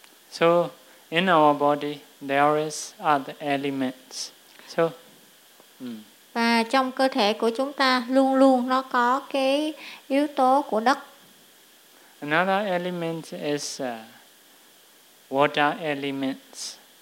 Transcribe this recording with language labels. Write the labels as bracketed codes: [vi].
[en] So in our body there is other elements. So [vi] Và trong cơ thể của chúng ta luôn luôn nó có cái yếu tố của đất. [en] Another element is water elements.